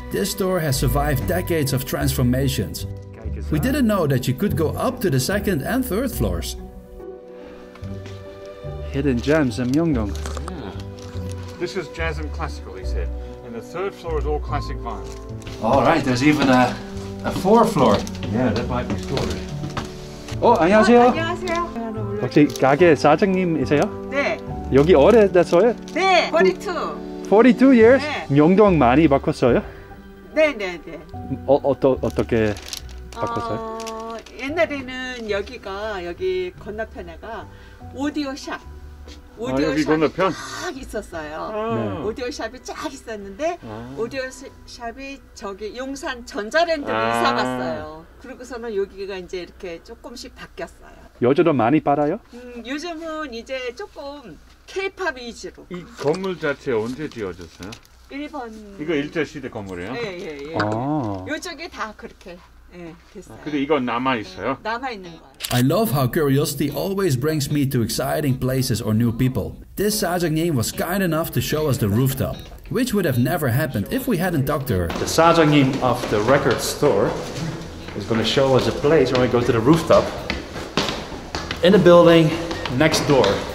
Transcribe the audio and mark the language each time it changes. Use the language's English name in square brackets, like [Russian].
[English] This store has survived decades of transformations. We didn't know that you could go up to the second and third floors. Hidden gems in Myeongdong. Yeah. This is jazz and classical, he said. And the third floor is all classic vinyl. All right, there's even a fourth floor. Yeah, that might be storage. [Korean] 안녕하세요. 안녕하세요. 혹시 가게 사장님이세요? 네, 여기 오래됐어요? 네, 42. [English] 42 years? [Korean] 네. 명동 많이 바꿨어요? 네, 네, 네. 어떻게 바꿨어요? 옛날에는 여기 건너편에가 오디오샵. 여기 건너편? 쫙 있었어요. 네. 오디오샵이 쫙 있었는데 오디오샵이 저기 용산 전자랜드로 이사 갔어요. 그러고서는 여기가 이제 이렇게 조금씩 바뀌었어요. 요즘도 많이 팔아요? 요즘은 이제 조금 K-팝 위주로. 이 건물 자체 언제 지어졌어요? 1번. 이거 일제시대 건물이에요? 예. 아. 요쪽이 다 그렇게 됐어요. 근데 이건 남아있어요? 남아있는 거예요. [English] I love how curiosity always brings me to exciting places or new people. This 사장님 was kind enough to show us the rooftop, which would have never happened if we hadn't talked to her. The 사장님 of the record store is going to show us a place where we go to the rooftop in the building next door.